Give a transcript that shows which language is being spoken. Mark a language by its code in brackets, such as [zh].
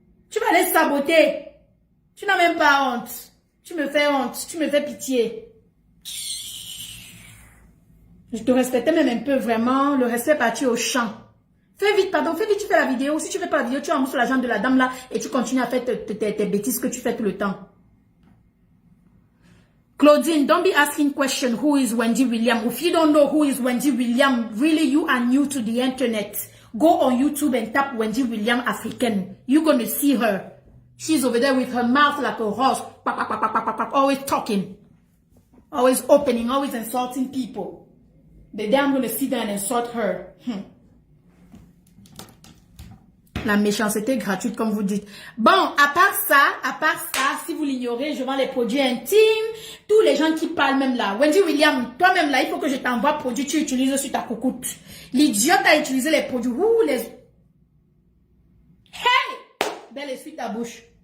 [fr] Tu vas aller saboter. Tu n'as même pas honte. Tu me fais honte. Tu me fais pitié. Je te respectais même un peu, vraiment. Le respect est parti au champ. Fais vite, pardon. Fais vite, tu fais la vidéo. Si tu ne fais pas la vidéo, tu rembourses l'argent de la dame là et tu continues à faire tes bêtises que tu fais tout le temps. [en] Claudine, don't be asking question who is Wendy Williams. If you don't know who is Wendy Williams, really you are new to the internet. Go on YouTube and tap Wendy Williams African. You're going to see her. She's over there with her mouth like a horse. Always talking. Always opening. Always insulting people. The day I'm going to sit down and insult her. [fr] La méchanceté gratuite, comme vous dites. Bon, à part ça, si vous l'ignorez, je vends les produits intimes. Tous les gens qui parlent même là. Wendy Williams, toi-même là, il faut que je t'envoie produits, tu utilises sur ta coucoute. L'idiote a utilisé les produits. Ouh, les... Hey! Belle, essuie ta bouche.